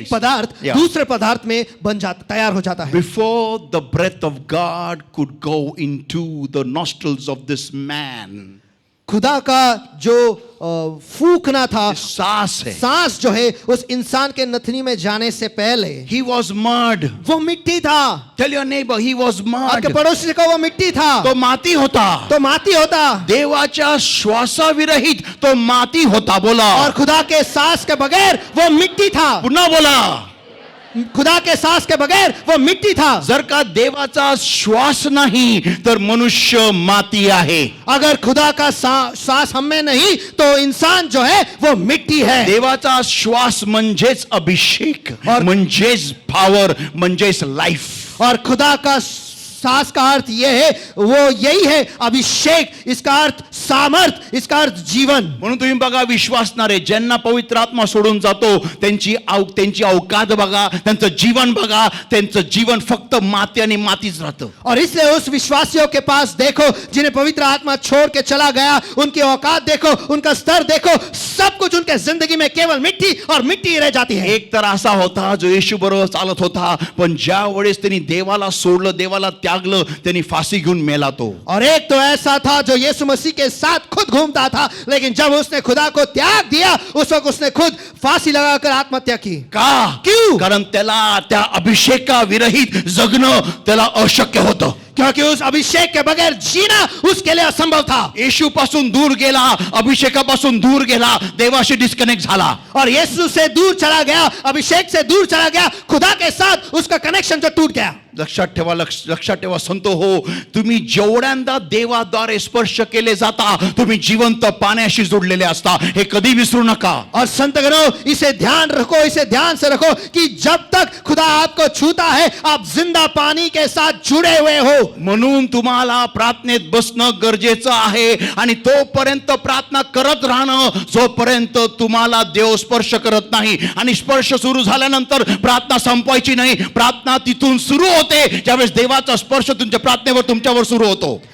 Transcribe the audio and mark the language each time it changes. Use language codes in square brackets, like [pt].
[hi] एक पदार्थ दूसरे पदार्थ में बन जाता, तैयार हो जाता है. [en] Before the breath of God could go into the nostrils of this man, [hi] खुदा का जो फूकना था, सांस है. सांस जो है उस इंसान के नथनी में जाने से पहले [en] He was mud. [hi] वो मिट्टी था. [en] Tell your neighbor, he was mud. [hi] आपके पड़ोसी को वो मिट्टी था [mr] तो माती होता. तो माती होता. देवाच्या श्वासाविरहित तो माती होता. बोला. [hi] और खुदा के सांस के बगैर वो मिट्टी था. [mr] पुन्हा बोला. [hi] खुदा के सांस के बगैर वो मिट्टी था. [mr] जर का देवाचा श्वास नाही तर मनुष्य माती आहे. [hi] अगर खुदा का सांस हम में नहीं तो इंसान जो है वो मिट्टी है. [mr] देवाचा श्वास म्हणजेच अभिषेक, म्हणजेच पॉवर, म्हणजेच लाईफ. [hi] और खुदा का सांस का अर्थ ये है, वो यही है अभिषेक. इसका अर्थ सामर्थ, इसका अर्थ जीवन. [mr] म्हणून तुम्ही बघा, विश्वासणारे ज्यांना पवित्र आत्मा सोडून जातो त्यांची अवकात बघा, त्यांचं जीवन बघा, त्यांचं जीवन फक्त माती आणि मातीच राहतं. [hi] और इसलिए उस विश्वासियों के पास देखो जिन्हें पवित्र आत्मा छोड़ के चला गया, उनकी औकात देखो, उनका स्तर देखो, सब कुछ उनके जिंदगी में केवल मिट्टी और मिट्टी रह जाती है. [mr] एक तर असा होता जो येशू बरोबर चालत होता, पण ज्या वेळेस त्यांनी देवाला सोडलं, देवाला त्यागलं, त्यांनी फाशी घेऊन मेला तो. [hi] और एक तो ऐसा था जो यीशु मसीह के साथ खुद घूमता था, लेकिन जब उसने खुदा को त्याग दिया उस वक्त उसने खुद फांसी लगाकर आत्महत्या की. [mr] का? [hi] क्यों? [mr] कारण त्याला त्या अभिषेका विरहित जगणं त्याला अशक्य होतं. [hi] क्योंकि उस अभिषेक के बगैर जीना उसके लिए असंभव था. [mr] येशू पासून दूर गेला, अभिषेकापासून दूर गेला, देवाशी डिस्कनेक्ट झाला. [hi] और यीशु से दूर चला गया, अभिषेक से दूर चला गया, खुदा के साथ उसका कनेक्शन जो टूट गया. [mr] लक्षात ठेवा संतो हो, तुम्ही जेवढ्यांदा देवाद्वारे स्पर्श केले जाता, तुम्ही जिवंत पाण्याशी जोडलेले असता. हे कधी विसरू नका. [hi] और संतगणों, इसे ध्यान रखो, इसे ध्यान से रखो कि जब तक खुदा आपको छूता है आप जिंदा पानी के साथ जुड़े हुए हो. [mr] म्हणून तुम्हाला प्रार्थनेत बसणं गरजेचं आहे आणि तोपर्यंत प्रार्थना करत राहणं जोपर्यंत तुम्हाला देव स्पर्श करत नाही. आणि स्पर्श सुरू झाल्यानंतर प्रार्थना संपवायची नाही. प्रार्थना तिथून सुरू होते ज्यावेळेस देवाचा स्पर्श तुमच्या प्रार्थनेवर तुमच्यावर सुरू होतो.